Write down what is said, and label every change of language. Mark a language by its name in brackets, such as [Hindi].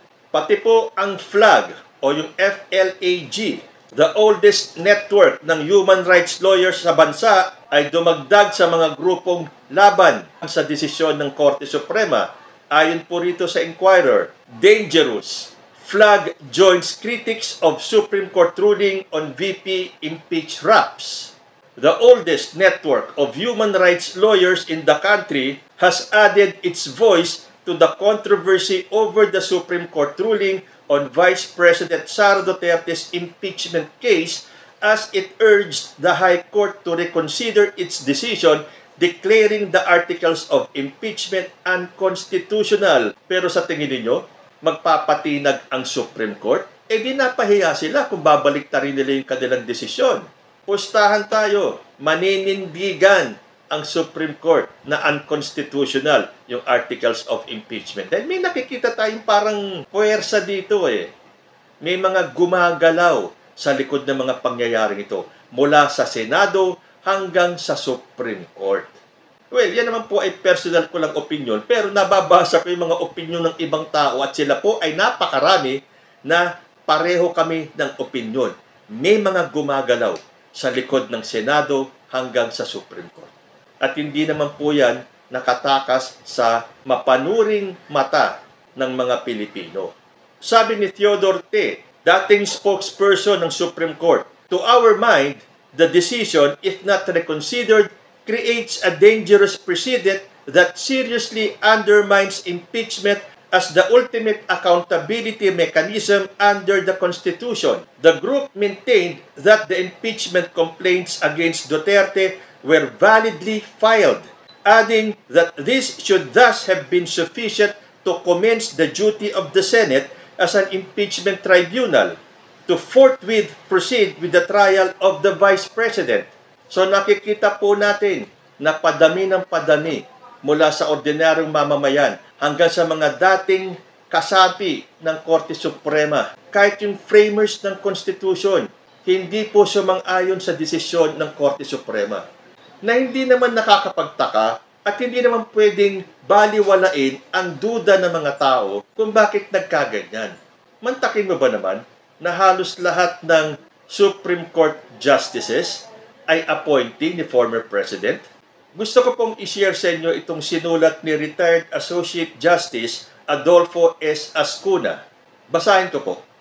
[Filipino] Pati po ang FLAG o yung FLAG, [English] the oldest network [Filipino] ng human rights lawyers sa bansa, ay dumagdag sa mga grupong laban sa desisyon ng Korte Suprema. Ayon po rito sa Inquirer, dangerous. [English] FLAG joins critics of Supreme Court ruling on VP impeach raps. The oldest network of human rights lawyers in the country has added its voice to the controversy over the Supreme Court ruling on Vice President Sara Duterte's impeachment case as it urged the High Court to reconsider its decision declaring the articles of impeachment unconstitutional. [Filipino] Pero sa tingin ninyo, magpapatinag ang Supreme Court? Eh di napahiya sila kung babalik ta rin nila yung kanilang desisyon. Pustahan tayo, maninindigan ang Supreme Court na unconstitutional yung articles of impeachment. Dahil may nakikita tayong parang puwersa dito eh. May mga gumagalaw sa likod ng mga pangyayaring ito mula sa Senado hanggang sa Supreme Court. Well, yan naman po ay personal ko lang opinion, pero nababasa ko yung mga opinion ng ibang tao at sila po ay napakarami na pareho kami ng opinion. May mga gumagalaw sa likod ng Senado hanggang sa Supreme Court. At hindi naman po yan nakatakas sa mapanuring mata ng mga Pilipino. Sabi ni Theodore T., dating spokesperson ng Supreme Court, [English] to our mind, the decision, if not reconsidered, creates a dangerous precedent that seriously undermines impeachment as the ultimate accountability mechanism under the Constitution. The group maintained that the impeachment complaints against Duterte were validly filed, adding that this should thus have been sufficient to commence the duty of the Senate as an impeachment tribunal to forthwith proceed with the trial of the Vice President. [Filipino] So nakikita po natin na padami ng padami mula sa ordinaryong mamamayan hanggang sa mga dating kasapi ng Korte Suprema. Kahit yung framers ng Constitution, hindi po sumang-ayon sa desisyon ng Korte Suprema. Na hindi naman nakakapagtaka at hindi naman pwedeng baliwalain ang duda ng mga tao kung bakit nagkaganyan. Mantakin mo ba naman na halos lahat ng Supreme Court justices ay appointee ni former President? Gusto ko pong i-share sa inyo itong sinulat ni Retired Associate Justice Adolfo S. Ascuna. Basahin ko po.